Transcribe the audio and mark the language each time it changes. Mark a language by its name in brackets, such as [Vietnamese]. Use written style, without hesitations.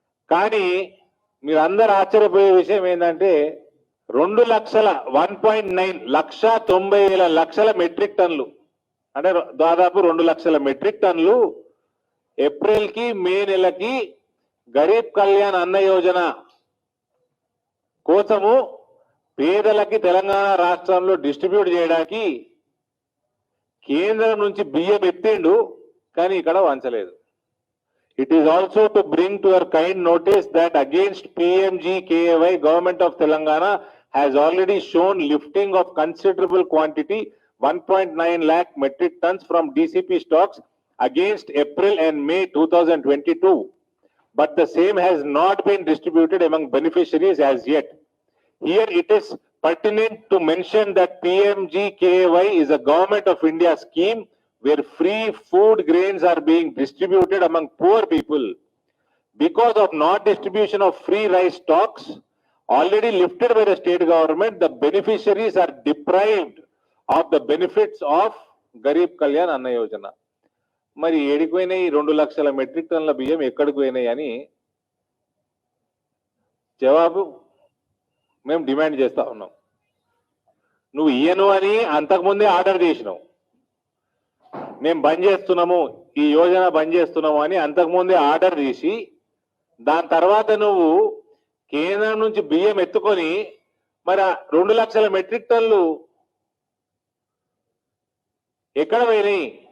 [Telugu] కానీ మీరు అందరు ఆశ్చర్యపోయే విషయం ఏంటంటే 1,90,00,000 మెట్రిక్ టన్నులు, అంటే దాదాపు 2 లక్షల మెట్రిక్ టన్నులు ఏప్రిల్ కి మే నెలకి గరీబ్ కళ్యాణ్ అన్న యోజన కోసము పేదలకి తెలంగాణ రాష్ట్రంలో డిస్ట్రిబ్యూట్ చేయడానికి కేంద్రం నుంచి బియ్యం ఎత్తిండు, కానీ ఇక్కడ వంచలేదు. [English] It is also to bring to your kind notice that against PMGKY, Government of Telangana has already shown lifting of considerable quantity, 1.9 lakh metric tons from DCP stocks against April and May 2022. But the same has not been distributed among beneficiaries as yet. Here it is pertinent to mention that PMGKY is a Government of India scheme where free food grains are being distributed among poor people. Because of not distribution of free rice stocks already lifted by the state government, the beneficiaries are deprived of the benefits of Garib Kalyan Anna Yojana. [Telugu] మరి ఏడిపోయినాయి 2 లక్షల metric టన్నుల బియ్యం ఎక్కడికి పోయినాయి అని జవాబు మేము demand చేస్తా ఉన్నాం. నువ్వు ఇయ్యను అని అంతకుముందే ఆర్డర్ చేసినావు. మేము బంద్ చేస్తున్నాము, ఈ యోజన బంద్ చేస్తున్నాము అని అంతకుముందే ఆర్డర్ చేసి దాని తర్వాత నువ్వు కేంద్రం నుంచి బియ్యం ఎత్తుకొని మరి 2 లక్షల మెట్రిక్ టన్నులు ఎక్కడ పోయినాయి?